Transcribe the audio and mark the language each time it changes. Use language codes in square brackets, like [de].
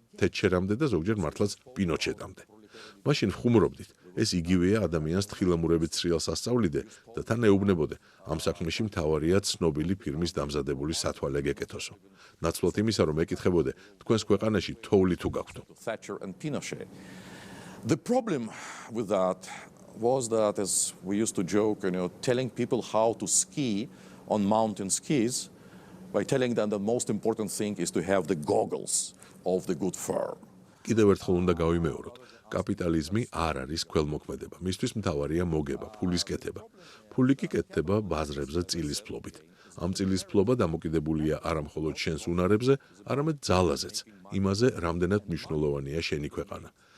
[ka] თეჩერამდე და ზოგჯერ მართლაც პინოჩეტამდე. მაშინ ვხუმრობდით, ეს იგივეა ადამიანს თხილამურებით სრიალს ასწავლიდე და თან ეუბნებოდე, ამ საქმეში მთავარია ცნობილი ფირმის დამზადებული სათვალე გეკეთოსო. ნაცვლად იმისა, რომ ეკითხებოდე, თქვენს ქვეყანაში თოვლი თუ გაქვთო. [en] Thatcher and Pinochet. The problem with that was that, as we used to joke, telling people how to ski on mountain skis by telling them the most important thing is to have the goggles of the good firm. [ka] კიდევ ერთხელ უნდა გავიმეოროთ, კაპიტალიზმი არ არის ქველმოქმედება. მისთვის მთავარია მოგება, ფულის კეთება. ფული კი კეთდება ბაზრებზე წილის ფლობით. ამ წილის ფლობა დამოკიდებულია არა მხოლოდ შენს უნარებზე, არამედ ძალაზეც, იმაზე, რამდენად მნიშვნელოვანია შენი ქვეყანა.